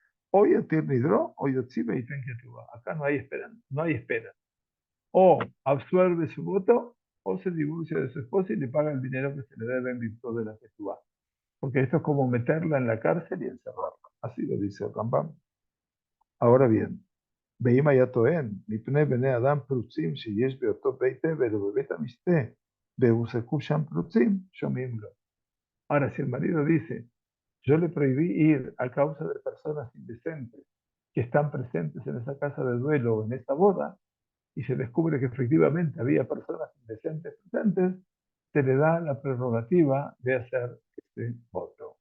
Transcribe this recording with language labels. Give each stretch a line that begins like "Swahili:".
Hebrew: O Yatir Nidro, o Yotzi Beiten Ketubá.
Spanish: Acá no hay espera, no hay espera. O absuelve su voto, o se divorcia de su esposa y le paga el dinero que se le debe en virtud de la Ketubá. Porque esto es como meterla en la cárcel y encerrarla. Así lo dice el Rambam. Ahora bien,
Hebrew: ואם היה טוען, מפני בני אדם פרוצים שיש באותו בית אבל ובבית המשתה, והוסקו שם פרוצים, שומעים לו.
Spanish: Ahora, si el marido dice, yo le prohibí ir a causa de personas indecentes que están presentes en esa casa de duelo o en esa boda, y se descubre que efectivamente había personas indecentes presentes, se le da la prerrogativa de hacer este voto.